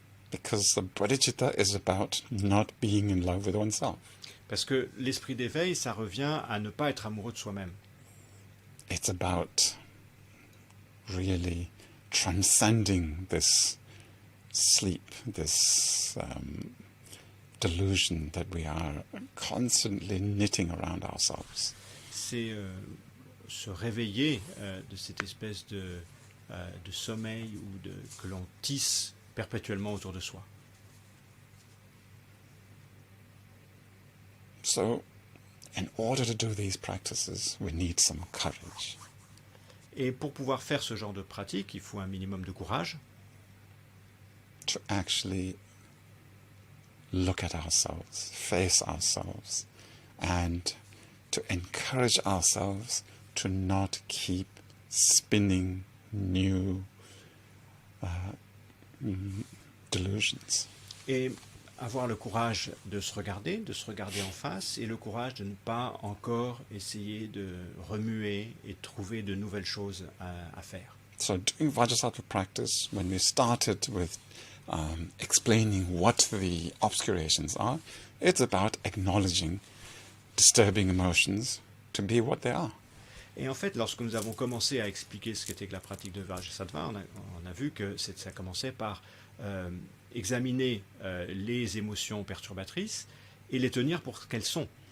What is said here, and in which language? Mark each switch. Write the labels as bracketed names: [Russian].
[English] Because the bodhicitta is about not being in love with oneself. [French] Parce que l'esprit d'éveil, ça revient à ne pas être amoureux de soi-même. [English] It's about really transcending this sleep, this delusion that we are constantly knitting around ourselves. [French] C'est se réveiller de cette espèce de sommeil ou que l'on tisse perpétuellement autour de soi. [English] So, in order to do these practices, we need some courage. [French] Et pour pouvoir faire ce genre de pratique, il faut un minimum de courage. [English] To actually look at ourselves, face ourselves, and to encourage ourselves to not keep spinning new delusions. [French] Et avoir le courage de se regarder en face, et le courage de ne pas encore essayer de remuer et de trouver de nouvelles choses à faire. [English] So doing Vajrasattva practice, when we started with explaining what the obscurations are, it's about acknowledging disturbing emotions to be what they are. [French] Et en fait, lorsque nous avons commencé à expliquer ce qu'était que la pratique de Vajrasattva, on a vu que ça commençait par examiner les émotions perturbatrices et les tenir pour ce qu'elles sont.